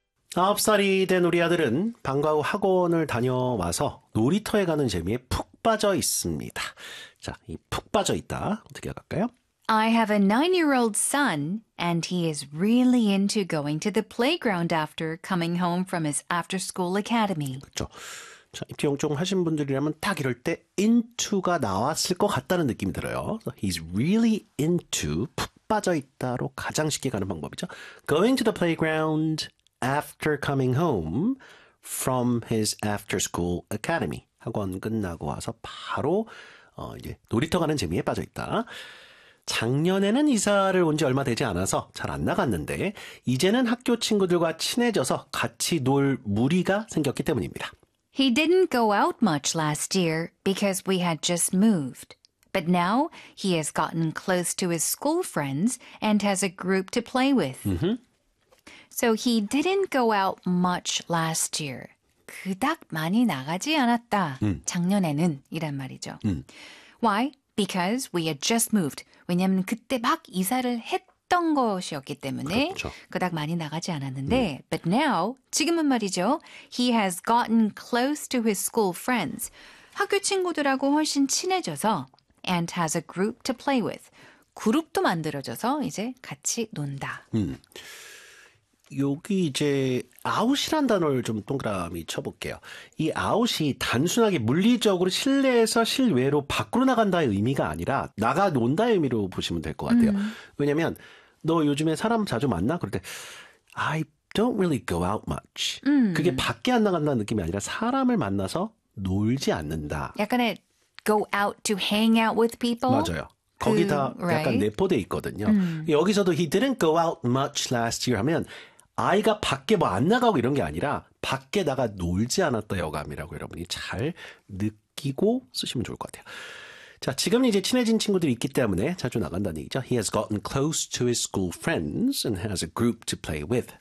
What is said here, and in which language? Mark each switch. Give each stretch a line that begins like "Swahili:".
Korean: 9살이 된 우리 아들은 방과 후 학원을 다녀와서 놀이터에 가는 재미에 푹 빠져 있습니다. 자, 이 푹 빠져 있다 어떻게 할까요?
English: I have a 9-year-old son, and he is really into going to the playground after coming home from his after-school academy.
Korean: 그렇죠. 자, 입지용종 하신 분들이라면 딱 이럴 때 into가 나왔을 것 같다는 느낌이 들어요.
English: He's really into,
Korean: 푹 빠져 있다로 가장 쉽게 가는 방법이죠.
English: Going to the playground after coming home from his after-school academy.
Korean: 학원 끝나고 와서 바로 이제 놀이터 가는 재미에 빠져 있다. 작년에는 이사를 온 지 얼마 되지 않아서 잘 안 나갔는데 이제는 학교 친구들과 친해져서 같이 놀 무리가 생겼기 때문입니다.
English: He didn't go out much last year because we had just moved. But now he has gotten close to his school friends and has a group to play with. So he didn't go out much last year.
Korean: 그닥 많이 나가지 않았다. 작년에는 이란 말이죠.
English: Why? Because we had just moved.
Korean: 왜냐하면 그때 막 이사를 했던 것이었기 때문에 그렇죠. 그닥 많이 나가지 않았는데
English: But now,
Korean: 지금은 말이죠.
English: He has gotten close to his school friends.
Korean: 학교 친구들하고 훨씬 친해져서
English: And has a group to play with.
Korean: 그룹도 만들어져서 이제 같이 논다. 여기 이제 out이란 단어를 좀 동그라미 쳐볼게요. 이 out이 단순하게 물리적으로 실내에서 실외로 밖으로 나간다의 의미가 아니라 나가 논다의 의미로 보시면 될 것 같아요. 왜냐하면 너 요즘에 사람 자주 만나? 그럴 때
English: I don't really go out much.
Korean: 그게 밖에 안 나간다는 느낌이 아니라 사람을 만나서 놀지 않는다. 약간의
English: go out to hang out with people.
Korean: 맞아요. 거기 다 약간 내포돼 있거든요. 여기서도
English: he didn't go out much last year
Korean: 하면 아이가 밖에 뭐 안 나가고 이런 게 아니라 밖에다가 놀지 않았다 여감이라고 여러분이 잘 느끼고 쓰시면 좋을 것 같아요. 자, 지금 이제 친해진 친구들이 있기 때문에 자주 나간다는 얘기죠.
English: He has gotten close to his school friends and has a group to play with.